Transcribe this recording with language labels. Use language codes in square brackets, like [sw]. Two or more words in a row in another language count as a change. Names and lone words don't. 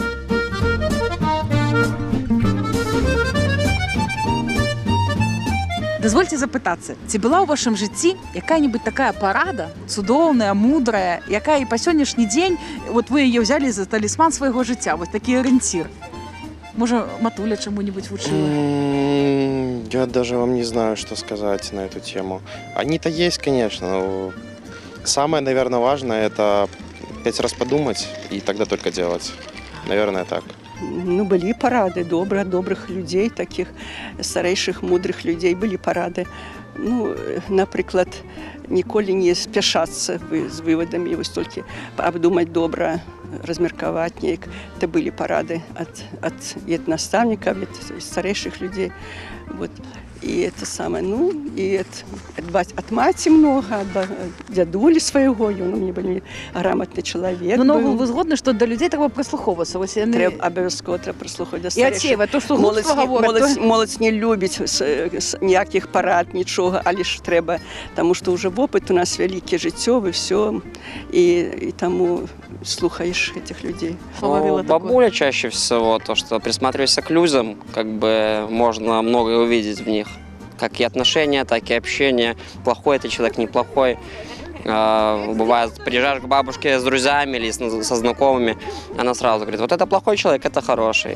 [be] Дазвольце запытацца, ці была ў вашым жыцці якая-нибудь такая парада, цудоўная, мудрая, якая і па сённяшні дзень вот вы яе ўзялі за талісман свайго жыцця, вот такі арыенцір? Можа, матуля чаму-нибудь вучыла? [ru] Я даже вам не знаю, что сказать на эту тему. Они-то есть, конечно, но самое, наверное, важное – это 5 раз подумать и тогда только делать. Наверное, так. [be] Ну, былі парады, добрых людзей, такіх старэйшых, мудрых людзей, былі парады. Ну, напрыклад, ніколі не спяшацца з вывадамі, вось толькі абдумаць добра, размеркаваць неяк. Это былі парады ад настаўніка, ад старэйшых людзей. [ru] Вот. И это самое, ну, и от маці много, от дядулі [be] свайго, ён у мяне былі грамотны чалавек. Ну, наогул вы згодны, што да людзей трэба прыслухоўвацца? Абавязкова трэба прыслухаць да старэйшых. І адсейваць то, што глупства гавораць. Моладзь не любіць ніякіх парад, нічога, але ж трэба, таму што ўжо вопыт у нас вялікі, жыццёвы, всё, і таму слухаешь [ru] этих людей. Ну, бабуля чаще всего, то, что присматриваешься к людям, как бы можно многое увидеть в них. Как и отношения, так и общение. Плохой это человек, неплохой. Бывает, приезжаешь к бабушке с друзьями или со знакомыми, она сразу говорит, вот это плохой человек, это хороший.